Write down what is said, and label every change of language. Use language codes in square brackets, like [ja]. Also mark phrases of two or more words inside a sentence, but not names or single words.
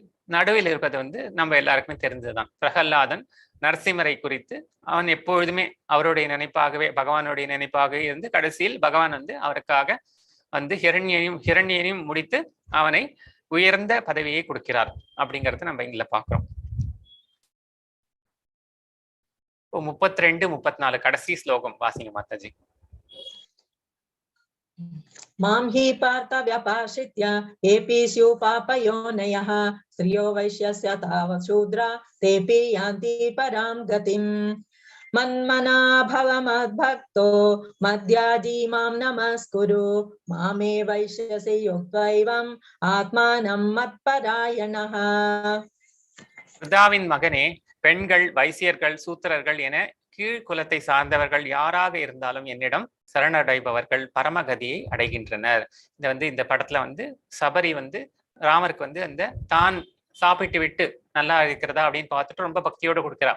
[ta] நடுவில் இருப்பது நம்ம எல்லாருக்குமே தெரிஞ்சதுதான். பிரகல்லாதன் நரசிம்மரை குறித்து அவன் எப்பொழுதுமே அவருடைய நினைப்பாகவே, பகவானுடைய நினைப்பாகவே இருந்து கடைசியில் பகவான் அவருக்காக ஹிரண்யனையும் முடித்து அவனை உயர்ந்த பதவியை கொடுக்கிறார் அப்படிங்கறது நம்ம இங்க பாக்குறோம். 32, 34 கடைசி ஸ்லோகம் வாசிங்க மாதாஜி. [sa] मां हि पार्थ व्यपाश्रित्य एपि स्युः पापयोनयः स्त्रियो वैश्यस्य तावत् शूद्रा तेऽपि यान्ति परां गतिम् मन्मना भव मद्भक्तो मद्याजी मां नमस्कुरु मामे वैश्यसि युक्त्वैवम् आत्मानं मत्परायणः. [ta] பிதாவின் மகனே, பெண்கள், வைசியர்கள், சூத்திரர்கள் என கீழ் குலத்தை சார்ந்தவர்கள் யாராக இருந்தாலும் என்னிடம் சரணடைபவர்கள் பரமகதியை அடைகின்றனர். இந்த படத்துல சபரி ராமருக்கு அந்த தான் சாப்பிட்டு விட்டு நல்லா இருக்கிறதா அப்படின்னு பார்த்துட்டு ரொம்ப பக்தியோடு கொடுக்கிறார்.